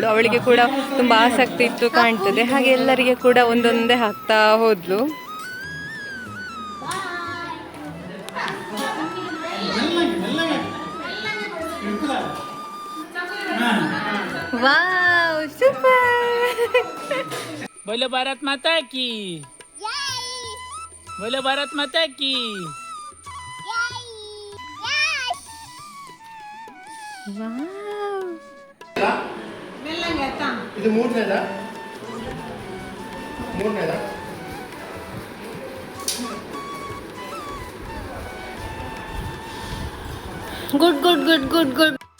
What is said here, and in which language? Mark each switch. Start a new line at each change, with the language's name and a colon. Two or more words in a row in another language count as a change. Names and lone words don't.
Kannada: ಅವಳಿಗೆ ಕೂಡ ತುಂಬ ಆಸಕ್ತಿ ಇತ್ತು ಕಾಣ್ತದೆ. ಹಾಗೆ ಎಲ್ಲರಿಗೆ ಕೂಡ ಒಂದೊಂದೇ ಹಾಕ್ತಾ ಹೋದ್ಲು.
English: wow super.
Hindi: बोलो भारत माता की, बोलो भारत माता की.
Kannada: ಇದು ಮೂರನೇದಾ
English: good good good good good.